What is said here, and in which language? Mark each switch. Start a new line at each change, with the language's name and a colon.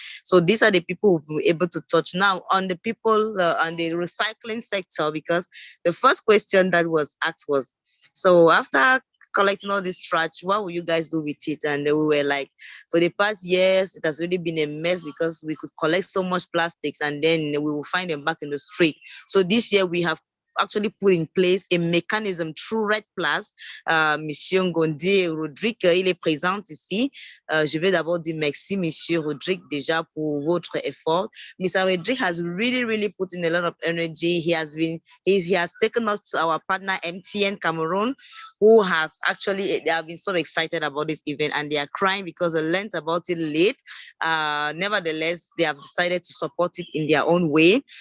English: So these are the people who've been able to touch. Now on the people on the recycling sector, because the first question that was asked was, so after collecting all this trash, what will you guys do with it? And we were like, for the past years, it has really been a mess because we could collect so much plastics and then we will find them back in the street. So this year we have actually put in place a mechanism through Red Plus.
French: Monsieur Ngondi Rodrigue, il est présent ici. Je vais d'abord dire merci, Monsieur Rodrigue, déjà pour votre effort.
English: Mr. Rodrigue has really put in a lot of energy. He has taken us to our partner MTN Cameroon, who has actually, they have been so excited about this event and they are crying because they learned about it late. Nevertheless, they have decided to support it in their own way.